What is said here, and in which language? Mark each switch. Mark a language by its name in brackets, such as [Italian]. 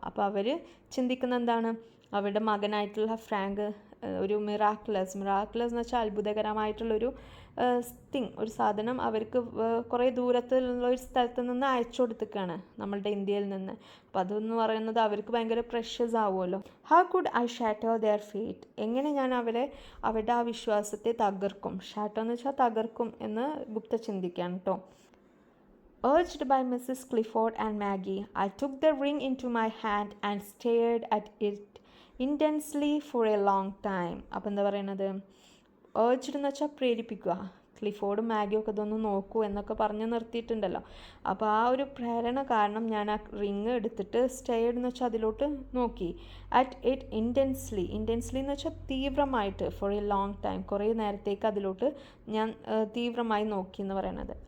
[Malayalam] അപ്പോൾ അവർ ചിന്തിക്കുന്ന എന്താണ്, അവരുടെ മകനായിട്ടുള്ള ഫ്രാങ്ക് ഒരു മിറാക്കുലസ് എന്ന് വെച്ചാൽ അത്ഭുതകരമായിട്ടുള്ളൊരു ഒരു സാധനം അവർക്ക് കുറേ ദൂരത്തുള്ള ഒരു സ്ഥലത്ത് നിന്ന് അയച്ചു കൊടുത്തിരിക്കുകയാണ് നമ്മളുടെ ഇന്ത്യയിൽ നിന്ന്. അപ്പം അതെന്ന് പറയുന്നത് അവർക്ക് ഭയങ്കര പ്രഷ്യസ് ആവുമല്ലോ. [English] How could I shatter their fate? [Malayalam] എങ്ങനെ ഞാൻ അവരുടെ ആ വിശ്വാസത്തെ തകർക്കും? ഷാറ്റർ എന്ന് വെച്ചാൽ തകർക്കും എന്ന് ഗുപ്ത ചിന്തിക്കുകയാണ് കേട്ടോ. [English] Urged by Mrs. Clifford and Maggie, I took the ring into my hand and stared at it intensely for a long time. [Malayalam] അപ്പം എന്താ പറയുന്നത്, ഏർജ്ഡ് എന്ന് വെച്ചാൽ പ്രേരിപ്പിക്കുക. ക്ലിഫോർഡും മാഗിയും ഒക്കെ ഇതൊന്ന് നോക്കൂ എന്നൊക്കെ പറഞ്ഞ് നിർത്തിയിട്ടുണ്ടല്ലോ. അപ്പോൾ ആ ഒരു പ്രേരണ കാരണം ഞാൻ ആ റിങ് എടുത്തിട്ട് സ്റ്റെയർഡ് എന്ന് വെച്ചാൽ അതിലോട്ട് നോക്കി. [English] at it intensely [Malayalam] എന്ന് വെച്ചാൽ തീവ്രമായിട്ട്, [English] for a long time, [Malayalam] കുറേ നേരത്തേക്ക് അതിലോട്ട് ഞാൻ തീവ്രമായി നോക്കി എന്ന് പറയുന്നത്.